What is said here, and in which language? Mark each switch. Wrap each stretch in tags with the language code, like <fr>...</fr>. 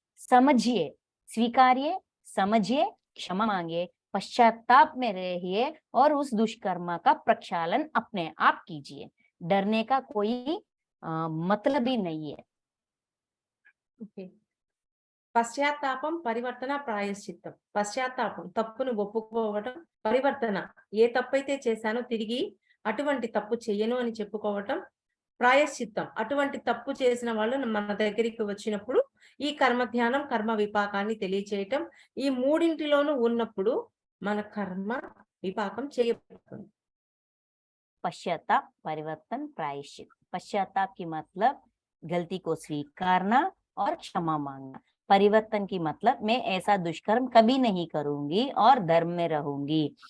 <hi>समझिए, स्वीकारिए, समझिए, क्षमा मांगिए, पश्चाताप में रहिए और उस दुष्कर्म का प्रक्षालन अपने आप कीजिए। डरने का कोई मतलब ही नहीं है।</hi> <te>ఓకే. పశ్చాత్తాపం, పరివర్తన, ప్రాయశ్చిత్తం. పశ్చాత్తాపం తప్పును ఒప్పుకోవటం, పరివర్తన ఏ తప్పైతే చేశానో తిరిగి అటువంటి తప్పు చెయ్యను అని చెప్పుకోవటం, ప్రాయశ్చిత్తం అటువంటి తప్పు చేసిన వాళ్ళు మన దగ్గరికి వచ్చినప్పుడు ఈ కర్మ ధ్యానం, కర్మ విపాకాన్ని తెలియచేయటం. ఈ మూడింటిలోనూ ఉన్నప్పుడు మన కర్మ విపాకం చేయబడుతుంది.</te> <hi>पश्चाताप, परिवर्तन, प्रायश्चित। पश्चाताप की मतलब गलती को स्वीकारना और क्षमा मांगना। परिवर्तन की मतलब मैं ऐसा दुष्कर्म कभी नहीं करूंगी और धर्म में रहूंगी।</hi>